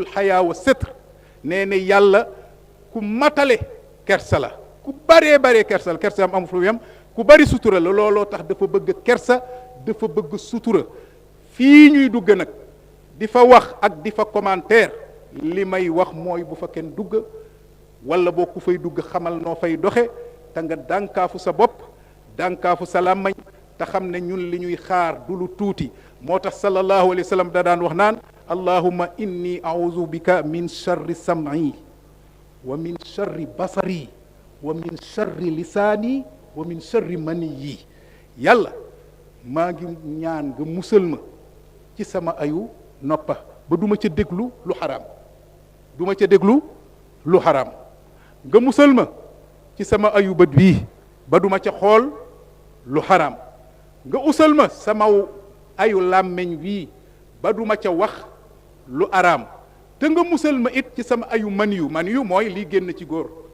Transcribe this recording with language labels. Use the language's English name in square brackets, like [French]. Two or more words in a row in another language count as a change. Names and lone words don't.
[Arabic] حياء وستر [Wolof] nee ne yàlla ku matale kersa la ku baree kersa la kersa am amu fu yam ku bari sutura la looloo tax dafa bëgg kersa dafa bëgg sutura fii ñuy dugg nag di fa wax ak di fa commentaire li may wax mooy bu fa kenn dugg wala boo ku fay dugg xamal noo fay doxe te nga dànkaafu sa bopp dànkaafu sa làmmañ te xam ne ñun li ñuy xaar du lu tuuti moo tax [Arabic] صلى الله عليه وسلم [Wolof] da daan wax naan [Arabic] اللهم إني أعوذ بك من شر سمعي ومن شر بصري ومن شر لساني ومن شر منيي [Wolof] yàlla maa ngi ñaan nga musal ma ci sama ayu noppa ba duma ca déglu lu xaraam duma ca déglu lu xaraam nga musal ma ci sama ayu bët bii ba duma ca xool lu xaraam nga usal ma sama ayu làmmeñ wii ba duma ca wax lu araam te nga musal ma it ci sama ayu man yu mooy lii génn ci góor